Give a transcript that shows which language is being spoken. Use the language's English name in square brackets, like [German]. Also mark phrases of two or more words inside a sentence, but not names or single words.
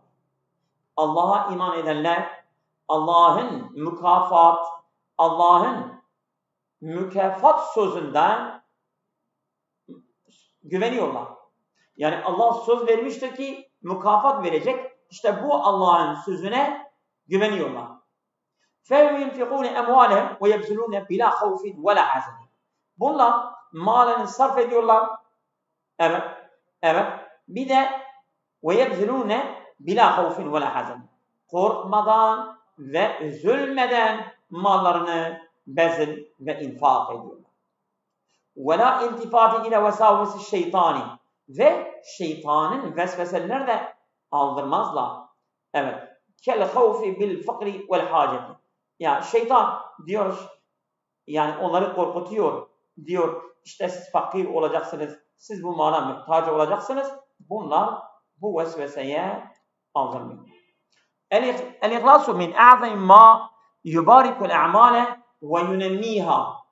[Turkish] Allah'a iman edenler Allah'ın mükafat sözünden güveniyorlar. Yani Allah söz vermiştir ki mükafat verecek. İşte bu Allah'ın sözüne güveniyorlar. [Arabic] فَيُنْفِقُونَ اَمْوَالَهُمْ وَيَبْذُلُونَ بِلَا خَوْفٍ وَلَا حَزَنٍ. [Turkish] Bunlar malını sarf ediyorlar. Evet. Bir de [Arabic] وَيَبْذُلُونَ بِلَا خَوْفٍ وَلَا حَزَنٍ. [Turkish] Korkmadan ve üzülmeden mallarını bezil ve infak ediyorlar. [Arabic] وَلَا اِلْتِفَاتِ اِلَى وَسَاوِسِ الشَّيْطَانِ. [Turkish] Ve şeytanın vesveselerine de aldırmazlar. Evet. [Arabic] كَالْخَوْفِ بِالْفَقْرِ وَالْحَاجَةِ. [Turkish] Yani şeytan diyor, yani onları korkutuyor. Diyor işte siz fakir olacaksınız, siz bu mala muhtaç olacaksınız. Bunlar bu vesveseye aldırmıyor. [Arabic] الإخلاص من أعظم ما يبارك الأعمال وينميها.